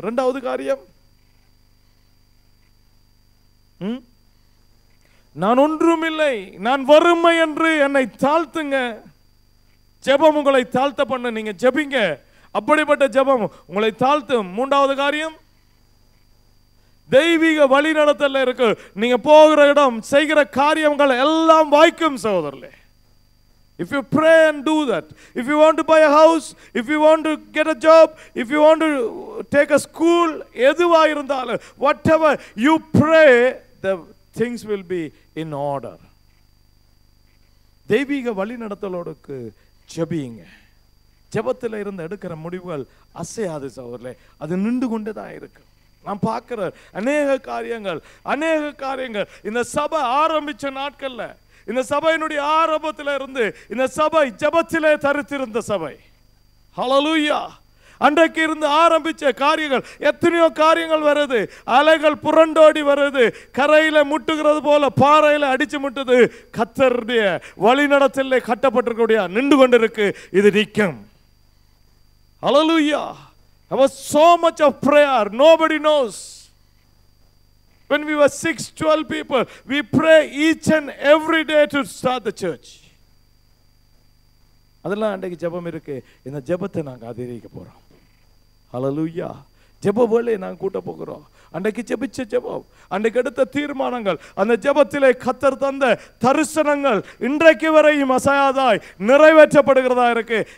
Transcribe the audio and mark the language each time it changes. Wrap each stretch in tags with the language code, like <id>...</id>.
<ta>இரண்டாவது காரியம், நான் ஒன்றும் இல்லை, நான் வறுமை என்று என்னை தாழ்த்துங்க. ஜெபம் உங்களை தாழ்த்த பண்ண, நீங்க ஜெபிங்க. அப்படிப்பட்ட ஜெபம் உங்களை தாழ்த்தும். மூன்றாவது காரியம், தெய்வீக வழி நடத்தல இருக்கு. நீங்க போகிற இடம், செய்கிற காரியங்கள் எல்லாம் வாய்க்கும் சகோதரர்களே.</ta> <en>If you pray and do that, if you want to buy a house, if you want to get a job, if you want to take a school,</en> <ta>எதுவா இருந்தாலும்,</ta> <en>whatever you pray, the things will be in order.</en> <ta>தெய்வீக வழி நடத்தலோடுக்கு ஜெபிங்க. ஜெபத்தில் இருந்து எடுக்கிற முடிவுகள் அசையாது சகோதரர்களே, அது நின்று கொண்டே தான் இருக்கு. நான் பார்க்கிற அநேக காரியங்கள் இந்த சபை ஆரம்பிச்ச நாட்கள்ல, இந்த சபையினுடைய ஆரம்பத்தில் இருந்து இந்த சபை ஜெபத்திலே தரித்திருந்த சபை. ஹல்லேலூயா. அன்றைக்கு இருந்து ஆரம்பிச்ச காரியங்கள், எத்தனையோ காரியங்கள் வருது. அலைகள் புரண்டோடி வருது, கரையில முட்டுகிறது போல பாறையில அடிச்சு முட்டுது. கர்த்தருடைய வழிநடத்தலே கட்டப்பட்டிருக்கக்கூடிய நின்று கொண்டிருக்கு, இது நிற்கும். Hallelujah.</ta> <en>There was so much of prayer, nobody knows. When we were 6-12 people, we pray each and every day to start the church.</en> <ta>அதெல்லாம் அன்றைக்கு ஜெபம் இருக்கு. இந்த ஜெபத்தை நாங்கள் அதிகரிக்க போறோம். ஹல்லேலூயா. ஜெப வேளையை நாங்கள் கூட்ட போகிறோம். அன்றைக்கு ஜெபிச்ச ஜெபம், அன்றைக்கு எடுத்த தீர்மானங்கள், அந்த ஜெபத்திலே கர்த்தர் தந்த தரிசனங்கள் இன்றைக்கு வரையும் அசையாதாய் நிறைவேற்றப்படுகிறதா இருக்கு.</ta>